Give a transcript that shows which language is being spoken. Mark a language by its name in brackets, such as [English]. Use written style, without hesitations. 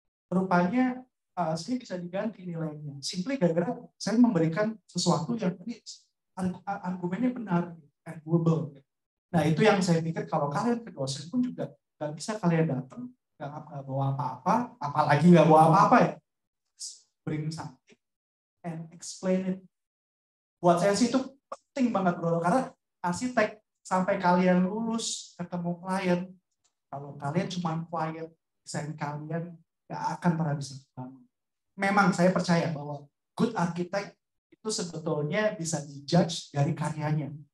[Indonesian] Rupanya saya bisa diganti nilainya. Simply gara-gara saya memberikan sesuatu yang ini argumennya benar, arguable. Nah itu yang saya pikir kalau kalian ke dosen pun juga nggak bisa kalian datang nggak bawa apa-apa, apalagi nggak bawa apa-apa ya. [English] Bring something and explain it. [Indonesian] Buat saya sih itu penting banget bro, karena arsitek sampai kalian lulus ketemu klien, kalau kalian cuma klien desain kalian nggak akan pernah bisa bangun. Memang saya percaya bahwa [English] good architect [Indonesian] itu sebetulnya bisa dijudge dari karyanya.